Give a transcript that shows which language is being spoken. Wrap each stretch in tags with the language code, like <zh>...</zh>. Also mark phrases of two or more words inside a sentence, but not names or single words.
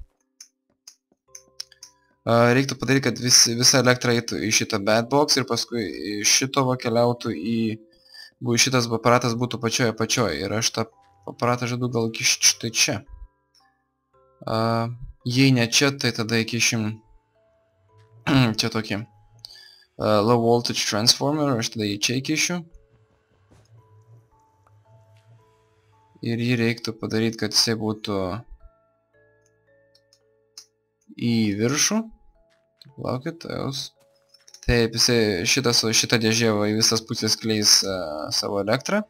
<lt>Reiktų padaryti, kad visa elektra eitų į šitą</lt> <en>bad box</en> <lt>ir paskui iš šito keliautų šitas aparatas būtų pačioje ir aš tą aparatą žadu gal kišti štai čia. Jei ne čia, tai tada įkišim čia tokį</lt> <en>low voltage transformer,</en> <lt>aš tada jį čia įkišiu. Ir jį reiktų padaryti, kad jisai būtų į viršų. Laukit, taip, šitą dėžę į visas pusės kleis savo elektrą.</lt>